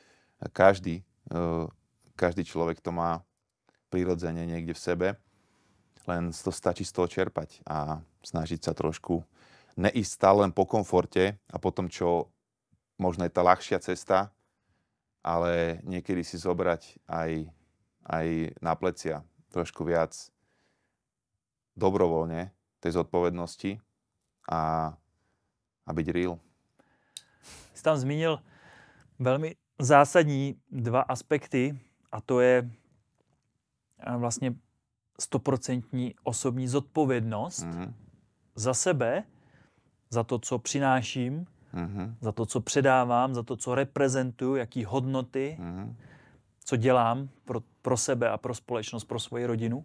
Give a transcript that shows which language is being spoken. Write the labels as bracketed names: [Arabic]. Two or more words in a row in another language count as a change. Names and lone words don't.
[Slovak] Každý človek to má prirodzene niekde v sebe, len to stačí z toho čerpať a snažiť sa trošku neísť stále len po komforte a potom, čo možno je tá ľahšia cesta, ale niekedy si zobrať aj na plecia trošku viac dobrovoľne tej zodpovednosti a byť real. [Czech] Jsi tam zmínil velmi zásadní dva aspekty a to je vlastně 100% osobní zodpovědnost za sebe, za to, co přináším, za to, co předávám, za to, co reprezentuju, jaký hodnoty, co dělám pro sebe a pro společnost, pro svoji rodinu.